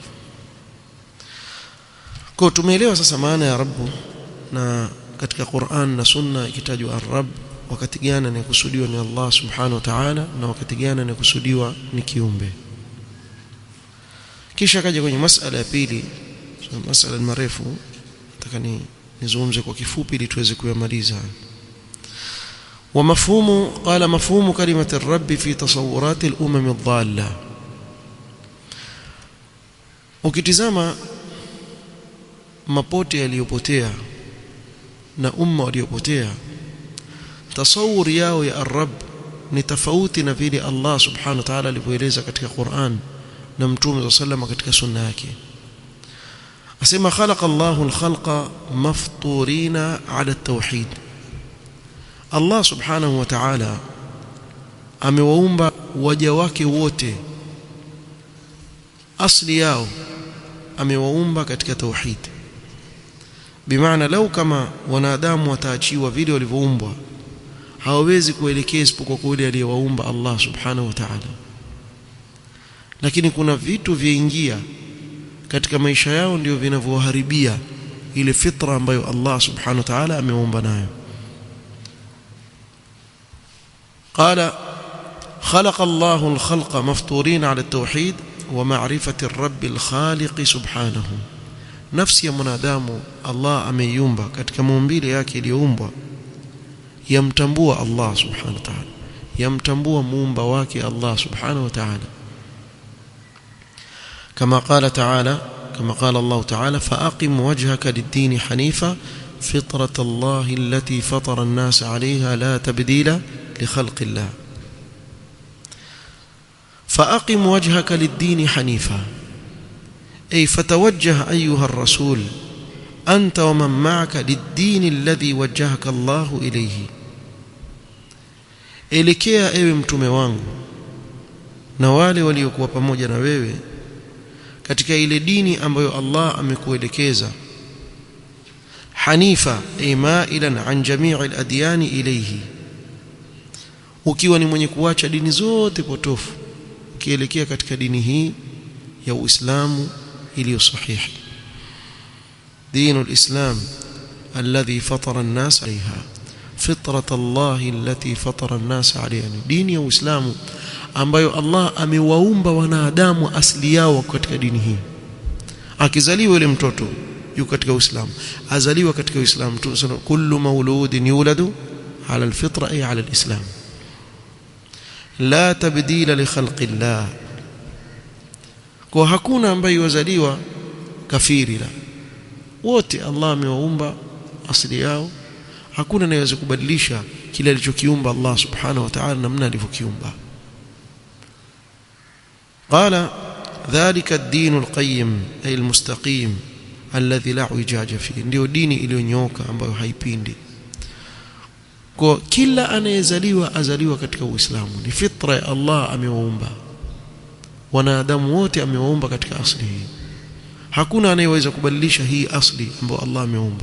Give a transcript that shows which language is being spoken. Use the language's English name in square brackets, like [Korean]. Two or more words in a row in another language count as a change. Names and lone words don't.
[Swahili] Kwa tumeelewa sasa maana ya rabb, na katika Qur'an na Sunna ikitajwa ar-rabb, wakati gani anakusudiwa ni Allah [Arabic] سبحانه وتعالى [Swahili] na wakati gani anakusudiwa ni kiumbe. Kisha kaja kwenye masala ya pili, masala marefu, nataka nizungumze kwa kifupi ili tuweze kuyamaliza. [Arabic] ومفهوم قال مفهوم كلمة الرب في تصورات الأمم الضالة. [Swahili] ukitizama mapote yaliyopotea na umma waliopotea, tasawur yao ya ar-rabb ni tofauti na vile Allah [Arabic] سبحانه وتعالى [Swahili] alivyoeleza katika Qur'an na Mtume sallallahu katika sunna yake. asema [Arabic] خلق الله الخلق مفطورين على التوحيد, [Swahili] Allah [Arabic] سبحانه وتعالى [Swahili] amewaumba waja wake wote, asli yao amewaumba katika tauhid. bimaana lau kama wanadamu wataachiwa vile walivyoumbwa, hawawezi kuelekea isipokuwa kwa yule aliyewaumba Allah [Arabic] سبحانه وتعالى. [Swahili] Lakini kuna vitu viingia katika maisha yao ndio vinavyoharibia ile fitra ambayo Allah [Arabic] سبحانه وتعالى [Swahili] ameumba nayo. [Arabic] قال خلق الله الخلق مفطورين على التوحيد ومعرفة الرب الخالق سبحانه. [Swahili] nafsi ya mwanadamu الله ameiumba katika maumbile yake iliyoumbwa yamtambua Allah [Arabic] سبحانه وتعالى, [Swahili] yamtambua muumba wake Allah [Arabic] سبحانه وتعالى. كما قال تعالى كما قال الله تعالى فأقم وجهك للدين حنيفا فطرة الله التي فطر الناس عليها لا تبديل لخلق الله. فأقم وجهك للدين حنيفا أي فتوجه أيها الرسول أنت ومن معك للدين الذي وجهك الله إليه. [Swahili] elekea ewe mtume wangu na wale waliokuwa pamoja na wewe katika ile dini ambayo Allah amekuelekeza. [Arabic] حنيفا أي مائلا عن جميع الأديان إليه, [Swahili] ukiwa ni mwenye kuacha dini zote potofu ukielekea katika dini hii ya Uislamu iliyo sahihi. [Arabic] دين الإسلام الذي فطر الناس عليها فطرة الله التي فطر الناس عليها, [Swahili] dini ya Uislamu ambayo Allah amewaumba wanadamu asili yao katika dini hii. Akizaliwa yule mtoto yuko katika Uislamu, azaliwa katika Uislamu. [Arabic] كل مولود يولد على الفطرة أي على الإسلام لا تبديل لخلق الله. [Swahili] Kwa hakuna ambaye yuzaliwa kafiri, la wote Allah amewaumba asili yao, hakuna anayeweza kubadilisha kile alichokiumba Allah [Arabic] سبحانه وتعالى [Swahili] namna alivyokiumba. [Arabic] قال ذلك الدين القيم أي المستقيم الذي لا اعوجاج فيه, [Swahili] ndio dini iliyonyooka ambayo haipindi. Kwa kila anayezaliwa azaliwa katika Uislamu, ni fitra ya Allah amewaumba wanadamu wote, amewaumba katika asili hii. Hakuna anayeweza kubadilisha hii asili ambayo Allah ameumba.